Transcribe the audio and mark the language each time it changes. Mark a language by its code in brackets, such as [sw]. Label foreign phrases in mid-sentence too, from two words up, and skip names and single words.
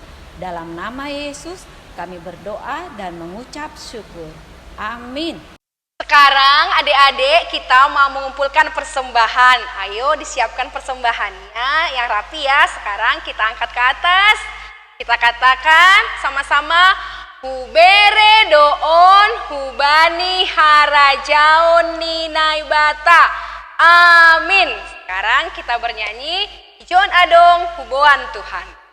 [id] Dalam nama Yesus kami berdoa dan mengucap syukur. Amin. Sekarang adik-adik kita mau mengumpulkan persembahan. Ayo disiapkan persembahannya yang rapi ya. Sekarang kita angkat ke atas. Kita katakan sama-sama, [bts] Hubere doon hubani harajaon ninaibata. [id] Amin. Sekarang kita bernyanyi, [bts] Ijon adong huboan Tuhan.